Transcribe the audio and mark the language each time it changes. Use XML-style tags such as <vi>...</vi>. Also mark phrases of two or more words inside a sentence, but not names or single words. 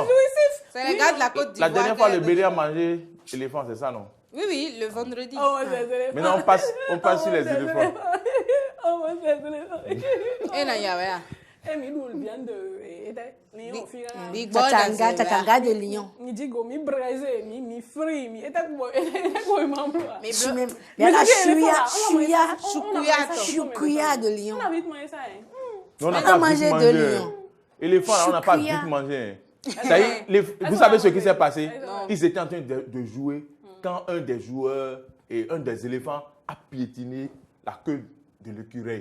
<fr>C'est les gars de la Côte d'Ivoire. La dernière fois, le Bénin a mangé l'éléphant, c'est ça, non? Oui, le vendredi. Maintenant, on passe sur les éléphants. On mange les éléphants. Et là, il y a mais nous, on vient de Lion. Tchanga de Lion. Mi digo, mi braisé, mi frit, mi eta ko mais la choukuya de Lion. On a vite mangé ça. On a mangé de Lion. Éléphant, là, on n'a pas vite mangé. Vous savez ce qui s'est passé? Ils étaient en train de jouer quand un des joueurs et un des éléphants a piétiné la queue de l'écureuil.</fr>